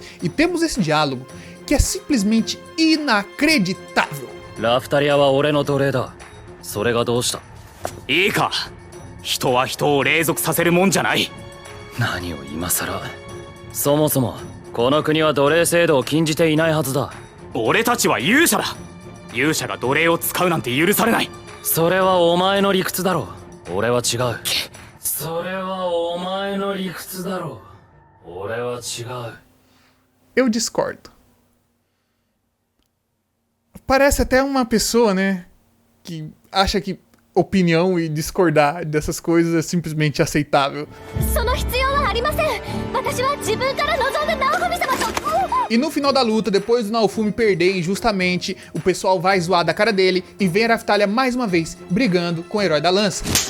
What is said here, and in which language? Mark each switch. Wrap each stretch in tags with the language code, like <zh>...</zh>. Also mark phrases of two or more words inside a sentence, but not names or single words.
<pt>E temos esse diálogo que é simplesmente inacreditável.</pt> <ja>ラフタリアは俺の奴隷だ。それがどうした? いいか？人は人を隷属させるもんじゃない. 何を今更？そもそも、この国は奴隷制度を禁じていないはずだ. 俺達は勇者だ. 勇者が奴隷を使うなんて許されない。それはお前の理屈だろ. 俺は違う. それはお前の理屈だろ. 俺は違う.</ja> <pt>Eu discordo. Parece até uma pessoa, né, que acha que opinião e discordar dessas coisas é simplesmente aceitável. E no final da luta, depois do Naofumi perder injustamente, o pessoal vai zoar da cara dele e vem a Raphtalia mais uma vez brigando com o herói da lança.</pt>